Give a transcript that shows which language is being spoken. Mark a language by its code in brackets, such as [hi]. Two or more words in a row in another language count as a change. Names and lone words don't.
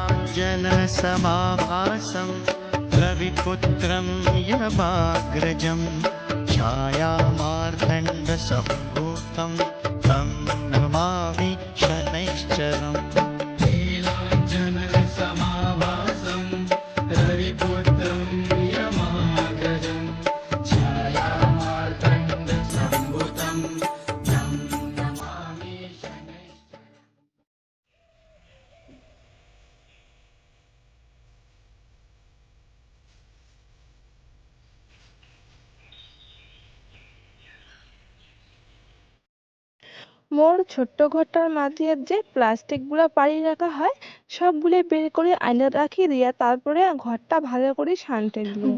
[sa] नीलाञ्जनसमाभासं रविपुत्रं यमाग्रजं छायामार्तण्डसम्भूतं तं नमामि शनैश्चरम् नीलाञ्जनसमाभासं रविपुत्रं यमाग्रजं छायामार्तण्डसम्भूतं तं नमामि शनैश्चरम्। [bn] মোর ছোট্ট ঘরটার মাঝে যে প্লাস্টিকগুলো পাড়িয়ে রাখা হয় সবগুলো বের করে আয়না রাখি দিয়া তারপরে ঘরটা ভালো করে সানটে দিলুম।